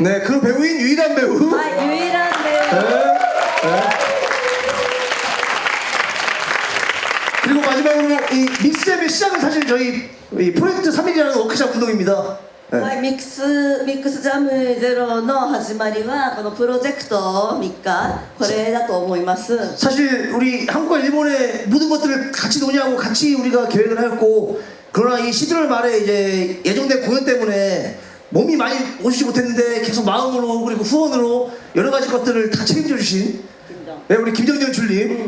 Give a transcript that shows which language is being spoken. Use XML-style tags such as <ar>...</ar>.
<ko>네, 그 배우인 유일한 배우.</ko> <ja>はい、ユイランベウ。</ja> <ko>그리고 마지막으로 이 믹스잼의 시작은 사실 저희 이 프로젝트 3일이라는 워크숍 운동입니다.</ko> <ja>はい、ミックスジャムゼロの始まりはこのプロジェクト3日これだと思います。</ja> <ko>사실 우리 한국과 일본의 모든 것들을 같이 논의하고 같이 우리가 계획을 하였고 그러나 이 11월 말에 이제 예정된 공연 때문에 몸이 많이 오시지 못했는데 계속 마음으로 그리고 후원으로 여러 가지 것들을 다 책임져 주신 네, 우리 김정진 연출님.</ko>